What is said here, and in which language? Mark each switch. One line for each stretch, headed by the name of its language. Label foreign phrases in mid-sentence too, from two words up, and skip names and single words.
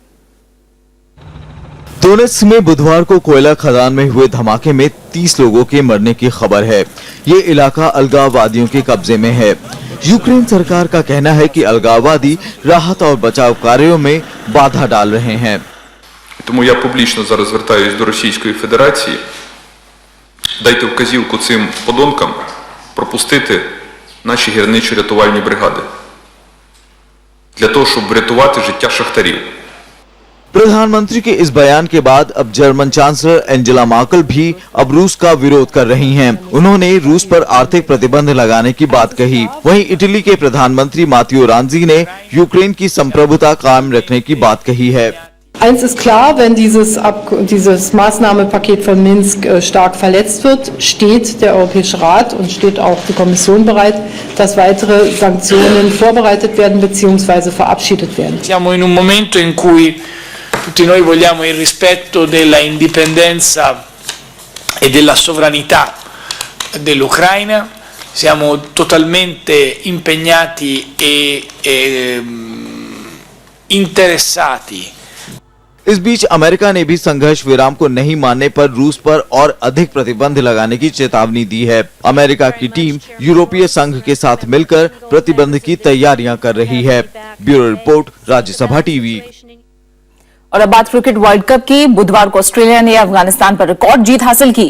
Hindi: दोनेत्स्क में बुधवार को कोयला खदान में हुए धमाके में 30 लोगों के मरने की खबर है। ये इलाका अलगाववादियों के कब्जे में है। यूक्रेन सरकार का कहना है कि अलगाववादी राहत और बचाव कार्यों में बाधा डाल रहे हैं।
Ukrainian: Тому я публічно зараз звертаюсь до Російської Федерації. Дайте вказівку цим подонкам пропустити наші гірничо-рятувальні бригади. Для того, щоб врятувати життя шахтарів.
Hindi: प्रधानमंत्री के इस बयान के बाद अब जर्मन चांसलर एंजेला मार्केल भी अब रूस का विरोध कर रही हैं। उन्होंने रूस पर आर्थिक प्रतिबंध लगाने की बात कही। वहीं इटली के प्रधानमंत्री मात्तेओ रेंजी ने यूक्रेन की संप्रभुता कायम रखने की बात कही है।
German: Eins ist klar, wenn dieses Maßnahmenpaket von Minsk stark verletzt wird, steht der Europäische Rat und steht auch die Kommission bereit, dass weitere Sanktionen vorbereitet werden bzw. verabschiedet werden.
Italian: Siamo in un momento in cui tutti noi vogliamo il rispetto della indipendenza e della sovranità dell'Ucraina, siamo totalmente impegnati e interessati.
Hindi: इस बीच अमेरिका ने भी संघर्ष विराम को नहीं मानने पर रूस पर और अधिक प्रतिबंध लगाने की चेतावनी दी है। अमेरिका की टीम यूरोपीय संघ के साथ मिलकर प्रतिबंध की तैयारियां कर रही है।
English: bureau report,
Hindi: राज्यसभा टीवी। और अब बात क्रिकेट वर्ल्ड कप की। बुधवार को ऑस्ट्रेलिया ने अफगानिस्तान पर रिकॉर्ड जीत हासिल की।